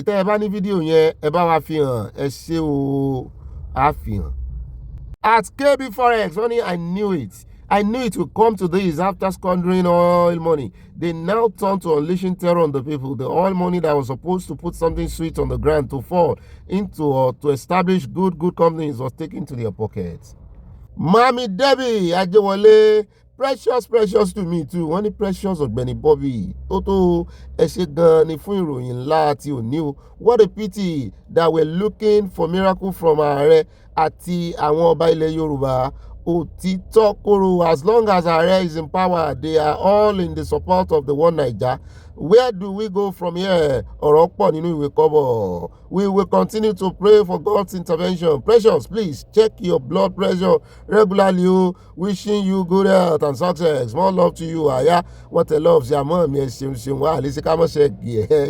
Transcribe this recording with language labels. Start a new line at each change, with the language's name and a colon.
Yoruba: Tẹ́ ẹ bá ní fídíò yẹn ẹ bá wa fi hàn. Ẹ ṣé o, á fi hàn.
English: At KB Forex
Yoruba: wọ́n ní
English: I knew it would come to this after squandering oil money. They now turn to unleashing terror on the people. The oil money that was supposed to put something sweet on the ground to fall into or to establish good companies was taken to their pockets. Mami Debbie Ajewole, precious to me too.
Yoruba: Wọ́n ní precious Ọ̀gbẹ́ni Bobby. Tó ẹ ṣé gan ni fún ìròyìn ńlá tí ò ní o.
English: What a pity that we're looking for miracle from
Yoruba: Ààrẹ àti àwọn ọba ilẹ̀ Yorùbá. Òtítọ́ kóró,
English: as long as Ààrẹ is in power, they are all in the support of the one Naija. Where do we go from here?
Yoruba: Ọ̀rọ̀ pọ̀ nínú ìwé kọ́bọ̀.
English: We will continue to pray for God's intervention. Precious, please check your blood pressure regularly. Wishing you good health and success. More love to you, Aya. What a love.
Yoruba: Ṣé àmọ́ mi ẹ ṣeun wá àlè sí ká mọ̀ ṣe gẹ̀ ẹ́.